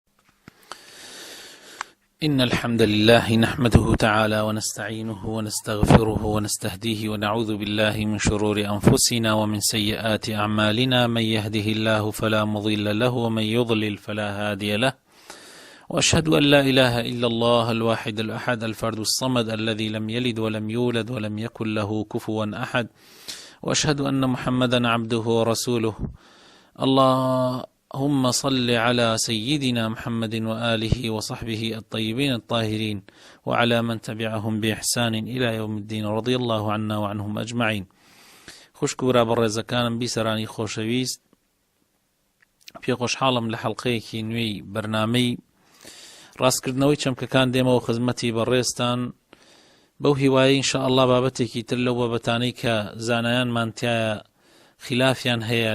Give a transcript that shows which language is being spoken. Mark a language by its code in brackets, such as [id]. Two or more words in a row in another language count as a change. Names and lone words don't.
[ar] إن الحمد لله نحمده تعالى ونستعينه ونستغفره ونستهديه ونعوذ بالله من شرور أنفسنا ومن سيئات أعمالنا من يهده الله فلا مضل له ومن يضلل فلا هادي له وأشهد أن لا إله إلا الله الواحد الأحد الفرد الصمد الذي لم يلد ولم يولد ولم يكن له كفوا أحد وأشهد أن محمدا عبده ورسوله. اللهم صل على سيدنا محمد وآله وصحبه الطيبين الطاهرين وعلى من تبعهم بإحسان إلى يوم الدين رضي الله عنا وعنهم أجمعين. [ckb] خوشكورا بەڕێزەکانم بیسەرانی خۆشەویست، پێ خۆشحاڵم لە حەڵقەیەکی نوێی بەرنامەی ڕاستکردنەوەی چەمکەکان دێمەوە خزمەتی بەڕێزتان بەو هیوایی ئینشاءالله بابەتێکی تر لەو بابەتانەی کە زانایانمان تایە خلافیان هەیە